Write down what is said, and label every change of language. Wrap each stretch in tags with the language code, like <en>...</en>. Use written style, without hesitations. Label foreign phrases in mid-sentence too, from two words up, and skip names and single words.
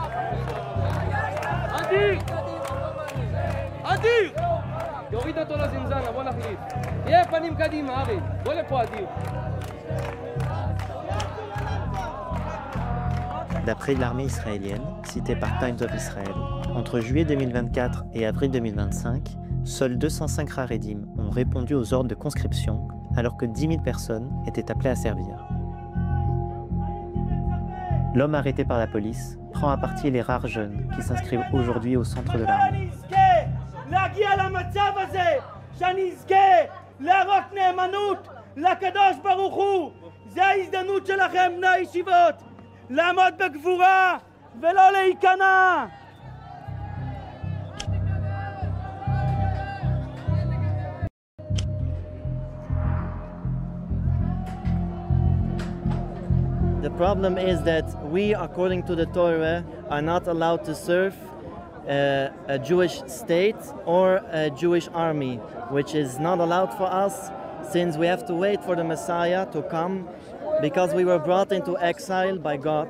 <fr>D'après l'armée israélienne, citée par Times of Israel, entre juillet 2024 et avril 2025, seuls 205 Haredim ont répondu aux ordres de conscription, alors que 10 000 personnes étaient appelées à servir. L'homme arrêté par la police prend à partie les rares jeunes qui s'inscrivent aujourd'hui au centre de l'armée.</fr> <he>לעמוד בגבורה ולא להיכנע.</he> <en>The problem is that we, according to the Torah, are not allowed to serve a Jewish state or a Jewish army, which is not allowed for us since we have to wait for the Messiah to come because we were brought into exile by God.</en>